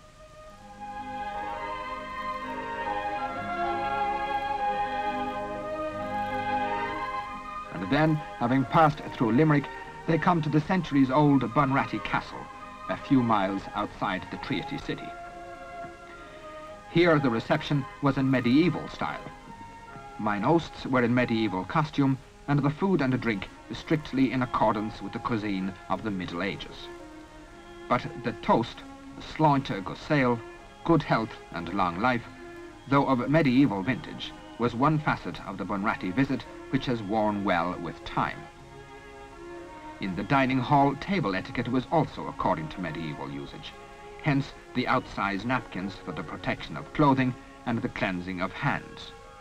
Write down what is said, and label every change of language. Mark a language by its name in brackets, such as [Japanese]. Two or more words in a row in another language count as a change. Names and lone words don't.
[English] And then, having passed through Limerick, they come to the centuries-old Bunratty Castle, a few miles outside the Treaty city. Here the reception was in medieval style. Mine hosts were in medieval costume, and the food and drink strictly in accordance with the cuisine of the Middle Ages. But the toast, [Irish] sláinte go saol, [English] good health and long life, though of medieval vintage, was one facet of the Bunratty visit which has worn well with time. In the dining hall, table etiquette was also according to medieval usage, hence the outsize napkins for the protection of clothing and the cleansing of hands.